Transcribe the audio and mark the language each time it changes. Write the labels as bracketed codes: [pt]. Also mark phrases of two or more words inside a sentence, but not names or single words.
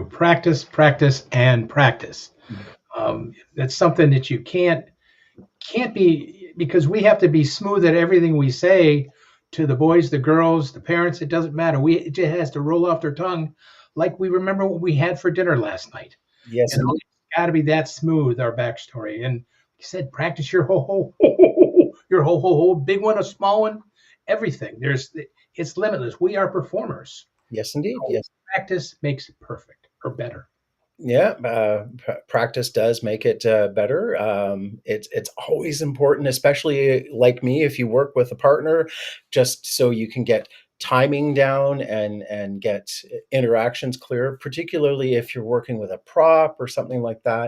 [en] Practice, practice, and practice. That's something that you can't be, because we have to be smooth at everything we say to the boys, the girls, the parents. It doesn't matter. It just has to roll off their tongue, like we remember what we had for dinner last night. Yes, You know, it's got to be that smooth, our backstory. And he said, practice your ho ho ho ho ho, your ho ho ho, big one, a small one, everything. It's limitless. We are performers. yes, indeed. So Yes. practice makes it perfect or better. Yeah, practice does make it better. It's always important, especially like me, if you work with a partner, just so you can get timing down and get interactions clear, particularly if you're working with a prop or something like that.